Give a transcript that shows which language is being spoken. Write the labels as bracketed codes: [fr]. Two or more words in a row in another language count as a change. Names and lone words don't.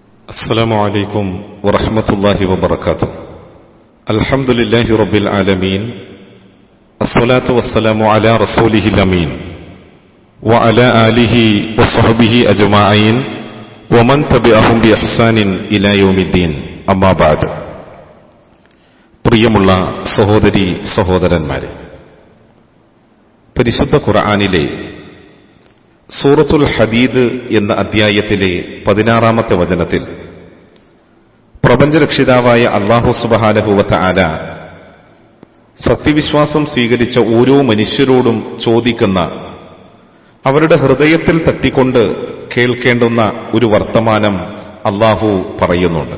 [ar] السلام عليكم ورحمة الله وبركاته. الحمد لله رب العالمين، الصلاة والسلام على رسوله الأمين وعلى آله وصحبه أجمعين ومن تبعهم بإحسان إلى يوم الدين. أما بعد. [ml] പ്രിയമുള്ള സഹോദരി സഹോദരന്മാരെ, പരിശുദ്ധ ഖുർആനിലെ സൂറത്തുൽ ഹദീദ് എന്ന അധ്യായത്തിലെ 16-ാമത്തെ വചനത്തിൽ പ്രപഞ്ചരക്ഷിതാവായ അല്ലാഹു [ar] سبحانه وتعالى [ml] സത്യവിശ്വാസം സ്വീകരിച്ച ഓരോ മനുഷ്യരോടും ചോദിക്കുന്ന, അവരുടെ ഹൃദയത്തിൽ തട്ടിക്കൊണ്ട് കേൾക്കേണ്ടുന്ന ഒരു വർത്തമാനം അല്ലാഹു പറയുന്നുണ്ട്.